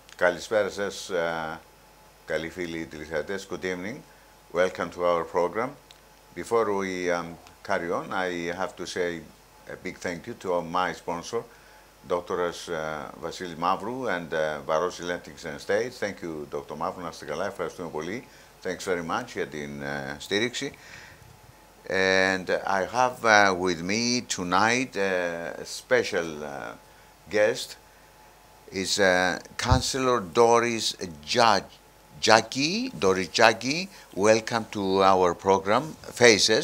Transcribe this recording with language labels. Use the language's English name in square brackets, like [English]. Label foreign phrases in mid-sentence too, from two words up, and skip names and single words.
[Greek] Καλησπέρα σας, καλοί φίλοι τηλεθεατές. [English] Good evening. Welcome to our program. Before we carry on, I have to say a big thank you to my sponsor, Dr. Βασίλη Μαύρου and Varosi Lentics and States. Thank you, Dr. [Greek] Μαύρου. Να είστε καλά. Ευχαριστούμε πολύ. [English] Thanks very much [Greek] για την στήριξη. [English] And I have with me tonight a special guest. Is Councillor Doris Jiagge. Doris Jiagge, welcome to our program, Faces.